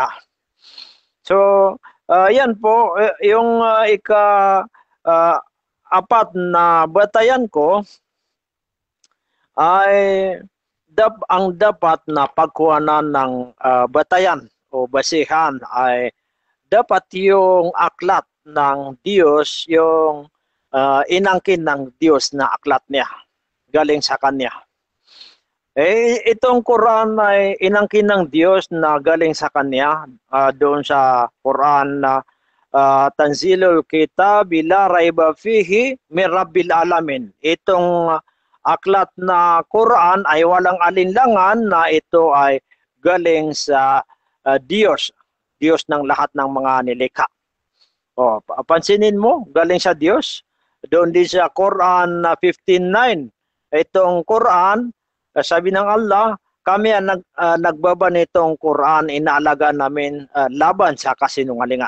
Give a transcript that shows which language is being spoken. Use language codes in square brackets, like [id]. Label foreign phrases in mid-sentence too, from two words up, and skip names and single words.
[tl] So, yan po, yung apat na batayan ko ay ang dapat na pagkuhanan ng batayan o basihan ay dapat yung aklat ng Diyos, yung inangkin ng Diyos na aklat niya, galing sa Kanya. Itong Quran ay inangkin ng Diyos na galing sa Kanya, doon sa Quran na [ar] تنزيل الكتاب لا ريب فيه من رب العالمين. [tl] Itong aklat na Quran ay walang alinlangan na ito ay galing sa Diyos, Diyos ng lahat ng mga nilikha. O, pansinin mo, galing sa Diyos. Doon din sa Quran 15:9, itong Quran, sabi ng Allah, kami ang nagbaba nitong Quran, inaalaga namin laban sa kasinungalingan.